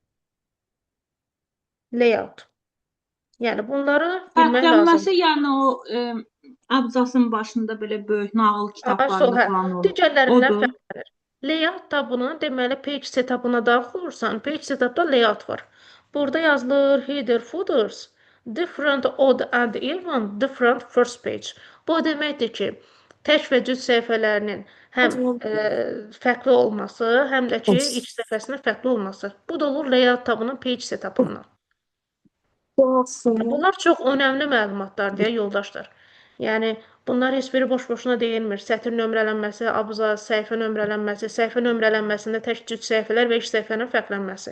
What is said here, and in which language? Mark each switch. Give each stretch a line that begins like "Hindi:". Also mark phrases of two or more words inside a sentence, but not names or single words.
Azerbaijani: Layout. Yəni bunları bilmək lazım. Fərqlənməsi, yəni o abzasın başında belə böyük nağıl kitablarında falan olur. Digərlərindən Odur. fərqlənir. Layout tabının deməli
English: page setup'ına
Azerbaijani: daxil olursan,
English: page setup'da
Azerbaijani: layout var. Burada yazılır
English: header footers, different odd and even different first page.
Azerbaijani: Bu deməkdir ki, tək və cüt səhifələrinin həm fərqli olması, həm də ki, ilk səhifəsinin fərqli olması. Bu da olur layout tabının
English: page setup'ından.
Azerbaijani: Bunlar çox önəmli məlumatlar deyə yoldaşlar. Yəni bunlar heç biri boş-boşuna deyilmir. Sətir nömrələnməsi, abzas, səhifə nömrələnməsində tək cüt səhifələr və ilk səhifənin fərqlənməsi.